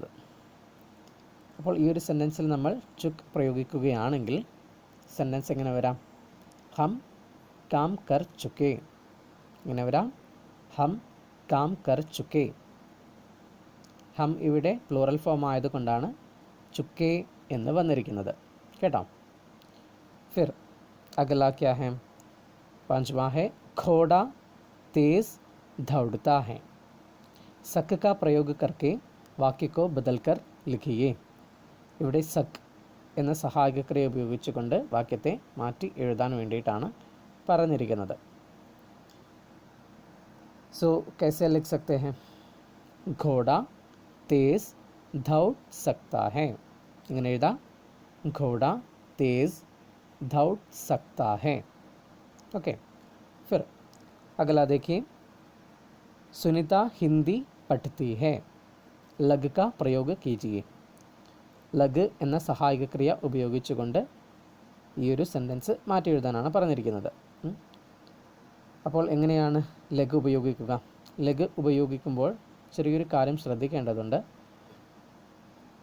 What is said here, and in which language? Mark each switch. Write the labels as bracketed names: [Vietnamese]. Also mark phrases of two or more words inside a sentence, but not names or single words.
[Malayalam] അപ്പോൾ ഈ ഒരു സെൻറ്റൻസിൽ നമ്മൾ ചുക്ക് പ്രയോഗിക്കുകയാണെങ്കിൽ സെൻറ്റൻസ് എങ്ങനെ വരാം? [Hindi] हम काम कर चुके. [Malayalam] എങ്ങനെ വരാം? [Hindi] हम काम कर चुके. [Malayalam] ഹം ഇവിടെ [English] plural form [Malayalam] ആയതുകൊണ്ടാണ് ചുക്കേ എന്ന് വന്നിരിക്കുന്നത്. കേട്ടോ. [Hindi] फिर अगला क्या है? पांचवा है, घोड़ा तेज दौड़ता है. सक का प्रयोग करके वाक्य को बदलकर लिखिए. [Malayalam] ഇവിടെ സക്ക് എന്ന സഹായക ക്രിയ ഉപയോഗിച്ചുകൊണ്ട് വാക്യത്തെ മാറ്റി എഴുതാൻ വേണ്ടിയിട്ടാണ് പറഞ്ഞിരിക്കുന്നത്. [Hindi] സോ कैसे लिख सकते हैं? घोड़ा तेज दौड़ सकता है. [Malayalam] ഇങ്ങനെ എഴുതാം. [Hindi] घोड़ा तेज दौड़ सकता है. ओके. फिर अगला देखिए, सुनीता हिंदी पढ़ती है. लग का प्रयोग कीजिए. [Malayalam] ലഗ് എന്ന സഹായക ക്രിയ ഉപയോഗിച്ചുകൊണ്ട് ഈ ഒരു സെൻറ്റൻസ് മാറ്റി എഴുതാനാണ് പറഞ്ഞിരിക്കുന്നത്. അപ്പോൾ എങ്ങനെയാണ് ലഗ് ഉപയോഗിക്കുക? ലഗ് ഉപയോഗിക്കുമ്പോൾ ചെറിയൊരു കാര്യം ശ്രദ്ധിക്കേണ്ടതുണ്ട്.